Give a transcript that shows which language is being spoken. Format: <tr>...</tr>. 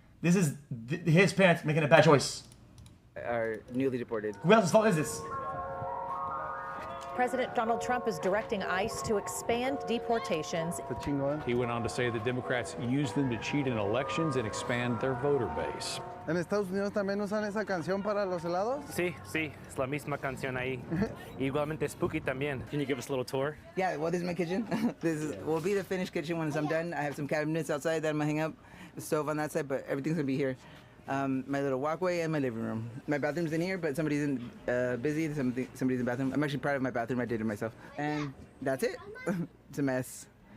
<en>This is his parents making a bad choice. Are newly deported. Who else's fault is this? President Donald Trump is directing ICE to expand deportations. He went on to say the Democrats use them to cheat in elections and expand their voter base.</en> <es>¿En Estados Unidos también usan esa canción para los helados? Sí, es la misma canción ahí. Igualmente spooky también.</es> <en>Can you give us a little tour? Yeah, well, this is my kitchen. Will be the finished kitchen once I'm done. I have some cabinets outside that I'm gonna hang up, the stove on that side, but everything's gonna be here. My little walkway and my living room. My bathroom's in here, but somebody's busy. Somebody's in the bathroom. I'm actually proud of my bathroom. I did it myself. And that's it. It's a mess.</en>